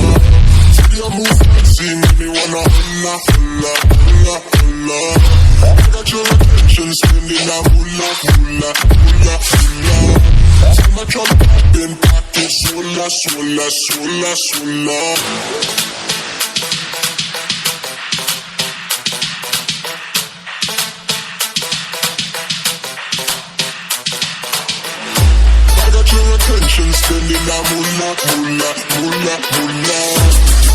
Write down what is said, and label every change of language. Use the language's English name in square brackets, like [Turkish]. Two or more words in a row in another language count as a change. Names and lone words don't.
[English] See you move fancy, make me wanna [Spanish] hola, hola, hola, hola. [English] I got your attention, spending that hula, hula, hula, hula. See my trunk popping, pocket, sola, sola, sola, sola. Attention, spending that moolah, moolah, moolah, moolah.